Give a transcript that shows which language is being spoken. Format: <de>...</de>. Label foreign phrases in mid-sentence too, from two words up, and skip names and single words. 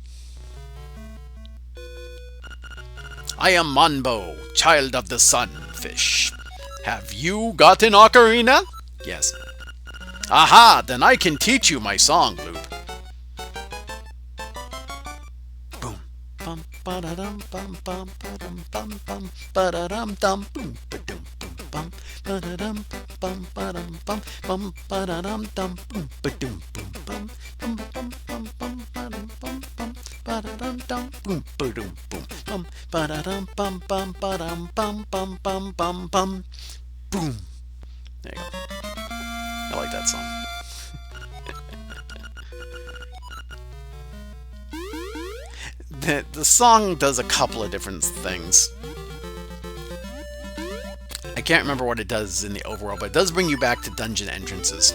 <en>I am Monbo, child of the sunfish. Have you got an ocarina? Yes. Aha, then I can teach you my song loop. Boom. Bum ba-da-dum bum bum ba-dum bum bum ba-da-dum dum boom ba-dum boom bum ba-da-dum bum ba-dum bum bum ba-da-dum dum boom ba-dum boom bum bum bum bum bum ba-dum bum bum ba-da-dum dum boom ba-dum boom bum ba-da-dum bum bum ba-dum bum bum bum bum bum boom. There you go. I like that song. The song does a couple of different things. I can't remember what it does in the overall, but it does bring you back to dungeon entrances.</en>